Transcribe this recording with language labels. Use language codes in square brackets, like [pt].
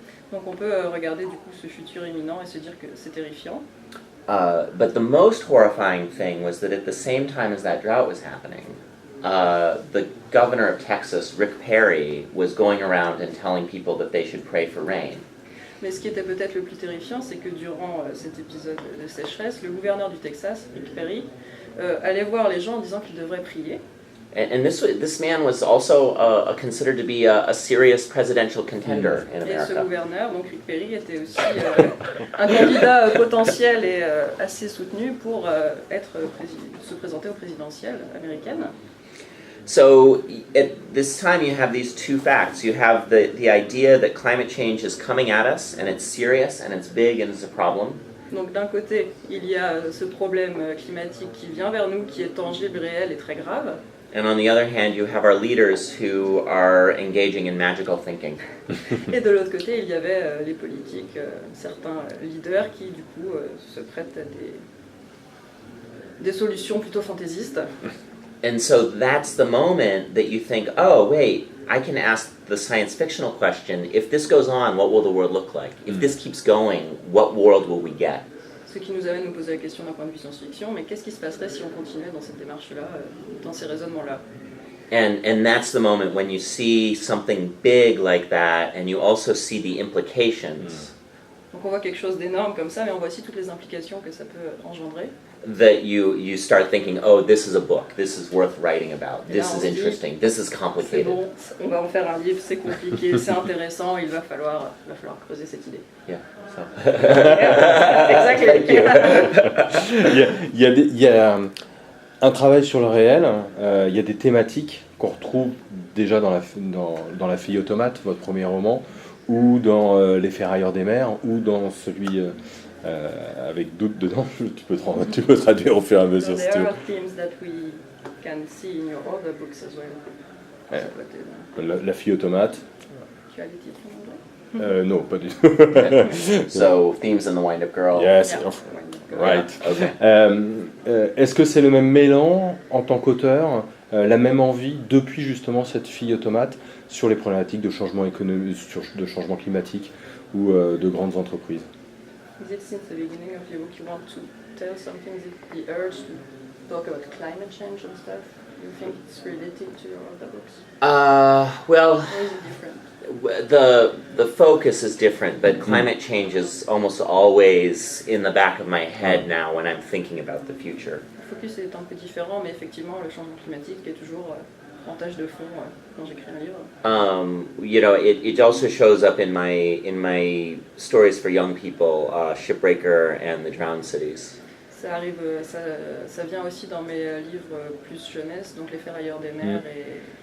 [fr] Donc on peut regarder du coup ce futur imminent et se dire que c'est terrifiant. [en] But the most horrifying thing was that at the same time as that drought was happening, the governor of Texas, Rick Perry, was going around and telling people that they should pray for rain. [fr] Mais ce qui était peut-être le plus terrifiant, c'est que durant cet épisode de sécheresse, le gouverneur du Texas, Rick Perry, allait voir les gens en disant qu'ils devraient prier. [en] And this man was also considered to be a serious presidential contender in [fr] Et ce [en] America. [fr] gouverneur, donc Rick Perry, était aussi un candidat potentiel et assez soutenu pour se présenter aux présidentielles américaines. [en] So at this time you have these two facts. You have the idea that climate change is coming at us and it's serious and it's big and it's a problem. [fr] Donc d'un côté, il y a ce problème climatique qui vient vers nous, qui est tangible, réel et très grave. [en] And on the other hand, you have our leaders who are engaging in magical thinking. [fr] Et de l'autre côté, il y avait les politiques, certains leaders qui du coup se prêtent à des solutions plutôt fantaisistes. [en] And so that's the moment that you think, oh, wait, I can ask the science fictional question, if this goes on, what will the world look like? If this keeps going, what world will we get? [fr] Ce qui nous amène à nous poser la question d'un point de vue science-fiction, mais qu'est-ce qui se passerait si on continuait dans cette démarche-là, dans ces raisonnements-là? [en] And that's the moment when you see something big like that, and you also see the implications. [fr] Donc on voit quelque chose d'énorme comme ça, mais on voit aussi toutes les implications que ça peut engendrer. [en] That you start thinking, oh, this is a book, this is worth writing about, this is interesting, this is [fr] C'est [en] complicated. [fr] bon, on va en faire un livre, c'est compliqué, c'est intéressant, il va falloir creuser cette idée. [en] Yeah. So. Exactly. [fr] Il y a un travail sur le réel, il y a des thématiques qu'on retrouve déjà dans la fille automate, votre premier roman, ou dans Les ferrailleurs des mers, ou dans celui avec doute dedans. Tu peux traduire au fur et à mesure si tu [en] There [fr] veux. [en] are themes that we can see in your other books as well. Ouais. [fr] Ça peut être, La fille automate. Tu as les titres en anglais? Non, pas du tout. [en] So, themes in the wind-up girl. Yes, Yeah. right. Okay. [fr] Est-ce que c'est le même mélange en tant qu'auteur, la même envie depuis justement cette fille automate sur les problématiques de changement économique, de changement climatique ou de grandes entreprises? [en] Is it since the beginning of your book you want to tell something? Is it the urge to talk about climate change and stuff? You think it's related to your other books? Well, Or is it different? the focus is different, but climate change is almost always in the back of my head now when I'm thinking about the future. [fr] Le focus est un peu différent, mais effectivement, le changement climatique est toujours en tâche de fond quand j'écris un livre. [en] You know, it also shows up in my stories for young people, Shipbreaker and the Drowned Cities. [fr] Ça arrive, ça vient aussi dans mes livres plus jeunesse, donc Les ferrailleurs des mers et...